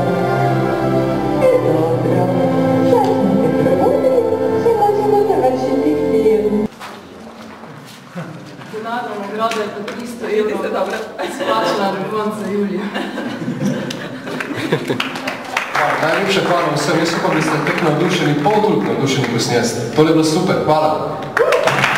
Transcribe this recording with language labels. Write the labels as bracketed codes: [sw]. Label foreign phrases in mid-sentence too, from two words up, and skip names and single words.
[hr] I dobro, sad smo se probudili, se možemo završiti film. [sl] Denarna nagrada je pa 300 €, splačena do konca julija. Najlepša hvala vsem, jaz upam, da ste tek navdušeni, pol toliko navdušeni, ko snjeste. To je bilo super, hvala.